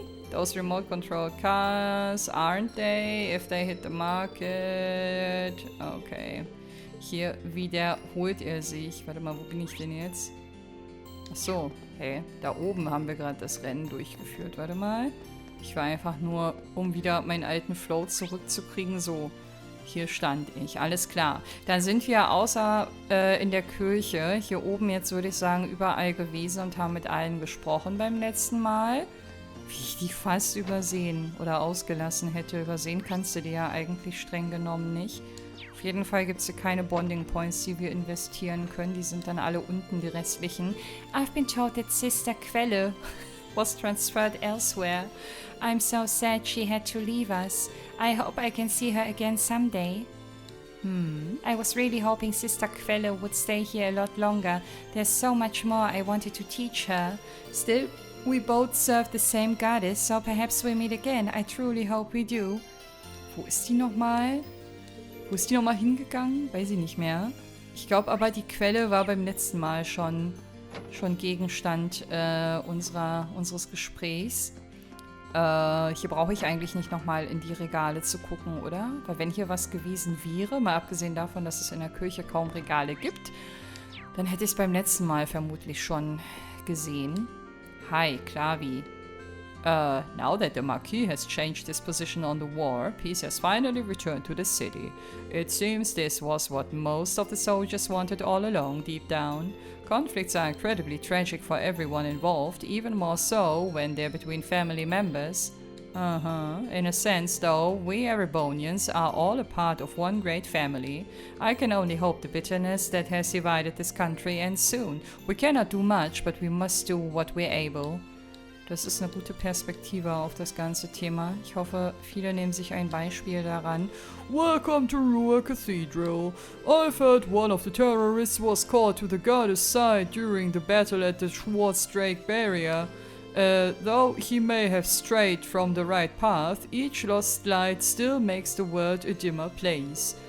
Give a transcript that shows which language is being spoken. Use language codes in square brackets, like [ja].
[en] Those remote-controlled cars, aren't they? If they hit the market... Okay. [de] Hier wiederholt er sich. Warte mal, wo bin ich denn jetzt? Achso, hey, da oben haben wir gerade das Rennen durchgeführt. Warte mal. Ich war einfach nur, um wieder meinen alten Flow zurückzukriegen. So, hier stand ich. Alles klar. Dann sind wir außer in der Kirche, hier oben jetzt würde ich sagen, überall gewesen und haben mit allen gesprochen beim letzten Mal. Wie ich die fast übersehen oder ausgelassen hätte. Übersehen kannst du die ja eigentlich streng genommen nicht. Auf jeden Fall gibt es hier keine Bonding Points, die wir investieren können. Die sind dann alle unten, die restlichen. [en] I've been told that Sister Quelle was transferred elsewhere. I'm so sad she had to leave us. I hope I can see her again someday. I was really hoping Sister Quelle would stay here a lot longer. There's so much more I wanted to teach her. Still, we both serve the same goddess, so perhaps we'll meet again. I truly hope we do. [de] Wo ist die nochmal? Wo ist die nochmal hingegangen? Weiß ich nicht mehr. Ich glaube aber, die Quelle war beim letzten Mal schon Gegenstand unseres Gesprächs. Hier brauche ich eigentlich nicht nochmal in die Regale zu gucken, oder? Weil wenn hier was gewesen wäre, mal abgesehen davon, dass es in der Kirche kaum Regale gibt, Dann hätte ich es beim letzten Mal vermutlich schon gesehen. Hi, Klavi. [en] Now that the Marquis has changed his position on the war, peace has finally returned to the city. It seems this was what most of the soldiers wanted all along, deep down. Conflicts are incredibly tragic for everyone involved, even more so when they're between family members. In a sense, though, we Erebonians are all a part of one great family. I can only hope the bitterness that has divided this country ends soon. We cannot do much, but we must do what we're able. [de] Das ist eine gute Perspektive auf das ganze Thema. Ich hoffe, viele nehmen sich ein Beispiel daran. [en] Welcome to Ruhr Cathedral. I've heard one of the terrorists was called to the goddess side during the battle at the Schwarzdrake barrier. Though he may have strayed from the right path, each lost light still makes the world a dimmer place.